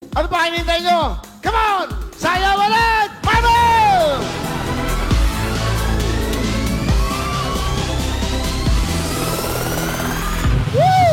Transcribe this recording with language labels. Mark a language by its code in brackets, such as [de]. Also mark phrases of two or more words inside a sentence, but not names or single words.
[tl] Ano pa hinintay nyo? [en] Come on! [tl] Sayaw ulit! Marvel! Woo!